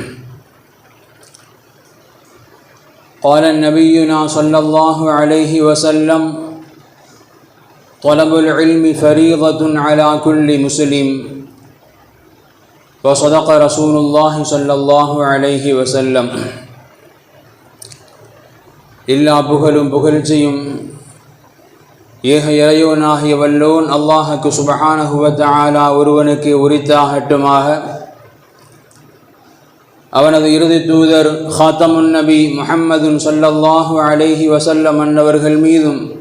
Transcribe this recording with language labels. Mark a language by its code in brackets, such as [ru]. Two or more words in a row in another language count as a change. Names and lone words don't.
[ar] قال نبينا صلى الله عليه وسلم: طلب العلم فريضة على كل مسلم. وصدق رسول الله صلى الله عليه وسلم. [ta] எல்லா புகழும் புகழ்ச்சியும் ஏக இறைவனாகிய வல்லோன் அல்லாஹுக்கு [ar] سبحانه وتعالى [ta] ஒருவனுக்கு உரித்தாகட்டுமாக. அவனது இறுதி தூதர் [ar] خاتم النبي محمد صلى الله عليه وسلم [ta] அன்னவர்கள் மீதும்